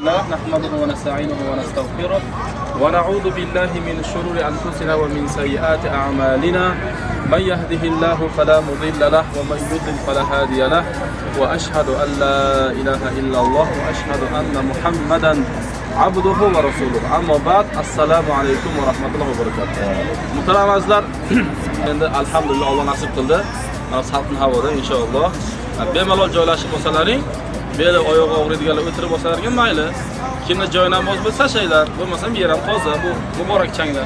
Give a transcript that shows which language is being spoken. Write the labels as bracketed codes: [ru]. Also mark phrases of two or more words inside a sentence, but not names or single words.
[ar] نحمده ونستعينه ونستغفره ونعوذ بالله من شرور أنفسنا ومن سيئات أعمالنا من يهده الله فلا مضل له ومن يضلل فلا هادي له وأشهد أن لا إله إلا الله وأشهد أن محمدا عبده ورسوله. أما بعد. السلام عليكم ورحمة الله وبركاته. [uz] Muhtaram azizlar, endi alhamdulillah Alloh nasib qildi. Salqin havoda inshaalloh bemalol joylashib bo'lsalaring, beli oyog'i og'riydiganlar o'tirib bo'lsalarga mayli. Kimda joy namoz bo'lsa shaylar, bo'lmasa yer ham toza, bu muborak changlar.